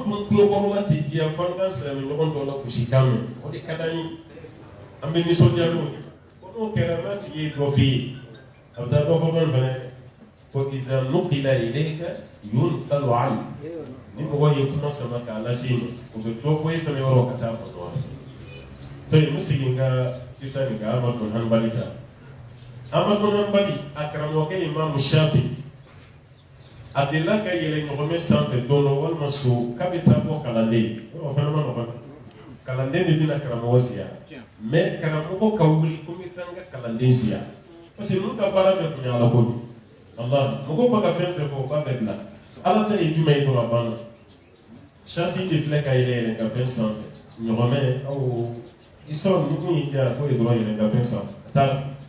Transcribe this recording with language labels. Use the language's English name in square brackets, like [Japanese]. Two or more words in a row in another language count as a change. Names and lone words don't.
[Bambara] dun tulokɔrɔla tɛ diya f'an ka silamɛ ɲɔgɔn dɔ la gosi kan mɛn o de ka d'an ye an bɛ nisɔndiya n'o ye bon n'o kɛra n'a tigi ye dɔ f'i ye a bɛ taa dɔ fɔ dɔn fɛnɛ ko [Arabic] إذا نقل إليك ينقل عنك [Bambara] ni mɔgɔ ye kuma sama k'a lase ma o bɛ dɔ bɔ e fɛnɛ yɔrɔ ka taa fɔ dɔ fɛ so n bɛ segin ka kisa nin kan Ahmad bin Hanbal ta Ahmad bin Hanbal a karamɔgɔkɛ Imam Shafi a delila ka yɛlɛ ɲɔgɔnmɛ sanfɛ don dɔ walima so k'a bɛ taa bɔ kalanden o fana ma nɔgɔn kalanden de bɛna karamɔgɔ siya mais karamɔgɔ ka wuli ko n bɛ taa n ka kalanden siya [French] parce que [Bambara] n'u ka baara bɛɛ tun ye ala ko de Allah mɔgɔw bɛ ka fɛn fɛn fɔ o b'a bɛɛ bila ala ta ye jumɛn ye dɔrɔn a banna Shafi de filɛ ka yɛlɛ ka fɛn sanfɛ ɲɔgɔnmɛ aw i sɔn ni kun y'i diya k'o ye dɔrɔn yɛlɛ ka fɛn sanfɛ a taara